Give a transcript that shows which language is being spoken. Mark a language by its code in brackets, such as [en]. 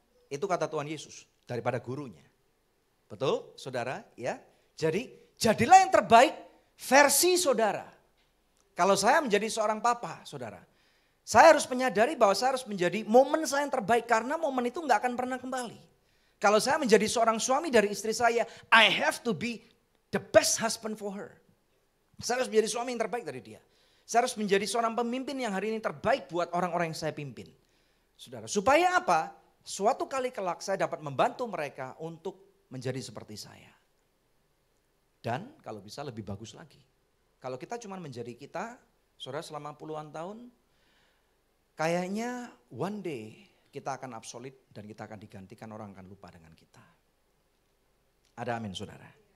[id] Itu kata Tuhan Yesus. Daripada gurunya. Betul saudara? Ya. Jadi jadilah yang terbaik versi saudara. Kalau saya menjadi seorang papa saudara. Saya harus menyadari bahwa saya harus menjadi momen saya yang terbaik. Karena momen itu gak akan pernah kembali. Kalau saya menjadi seorang suami dari istri saya. [en] I have to be the best husband for her. [id] Saya harus menjadi suami yang terbaik dari dia. Saya harus menjadi seorang pemimpin yang hari ini terbaik buat orang-orang yang saya pimpin. Saudara, supaya apa? Suatu kali kelak saya dapat membantu mereka untuk menjadi seperti saya. Dan kalau bisa lebih bagus lagi. Kalau kita cuma menjadi kita, saudara selama puluhan tahun, kayaknya [en] one day [id] kita akan obsolete dan kita akan digantikan, orang akan lupa dengan kita. Ada amin saudara.